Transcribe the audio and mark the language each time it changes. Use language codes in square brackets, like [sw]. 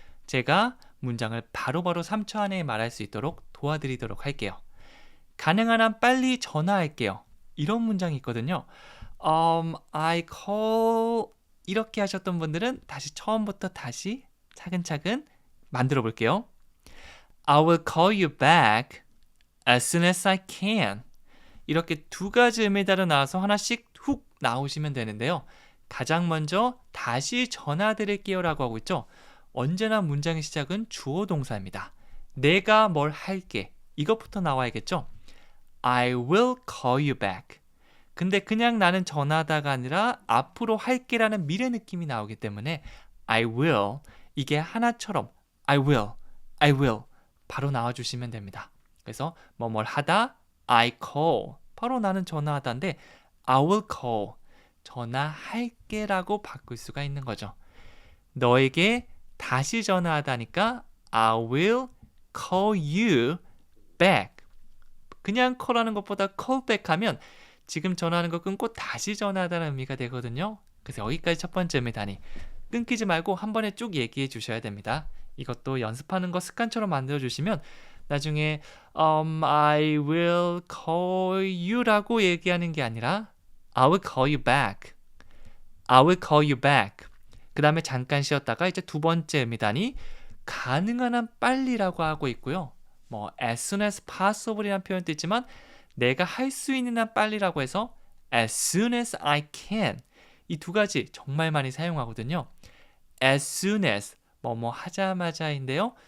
[ko] 제가 문장을 바로바로 3초 안에 말할 수 있도록 도와드리도록 할게요. 가능한 한 빨리 전화할게요. 이런 문장이 있거든요. [en] I call [ko] 이렇게 하셨던 분들은 다시 처음부터 다시 차근차근 만들어 볼게요. [en] I will call you back as soon as I can. [ko] 이렇게 두 가지 의미 따라 나와서 하나씩 훅 나오시면 되는데요. 가장 먼저 다시 전화 드릴게요 라고 하고 있죠. 언제나 문장의 시작은 주어 동사입니다. 내가 뭘 할게. 이것부터 나와야겠죠. [en] I will call you back. [ko] 근데 그냥 나는 전화하다가 아니라 앞으로 할게라는 미래 느낌이 나오기 때문에 [en] I will, [ko] 이게 하나처럼 I will 바로 나와주시면 됩니다. 그래서 뭐뭘 하다 [en] I call, [ko] 바로 나는 전화하다인데 [en] I will call, [ko] 전화할게 라고 바꿀 수가 있는 거죠. 너에게 다시 전화하다니까 [en] I will call you back. [ko] 그냥 call하는 것보다 call back 하면 지금 전화하는 거 끊고 다시 전화하다는 의미가 되거든요. 그래서 여기까지 첫 번째 의미다니. 끊기지 말고 한 번에 쭉 얘기해 주셔야 됩니다. 이것도 연습하는 거 습관처럼 만들어 주시면 나중에 [en] I will call you [ko] 라고 얘기하는 게 아니라 [en] I will call you back. I will call you back. [ko] 그 다음에 잠깐 쉬었다가 이제 두 번째 의미다니 가능한 한 빨리라고 하고 있고요. 뭐 [en] as soon as possible [ko] 이라는 표현도 있지만 내가 할 수 있는 한 빨리라고 해서 [en] as soon as I can, [ko] 이 두 가지 정말 많이 사용하거든요. [en] as soon as [ko] 뭐뭐 하자마자인데요.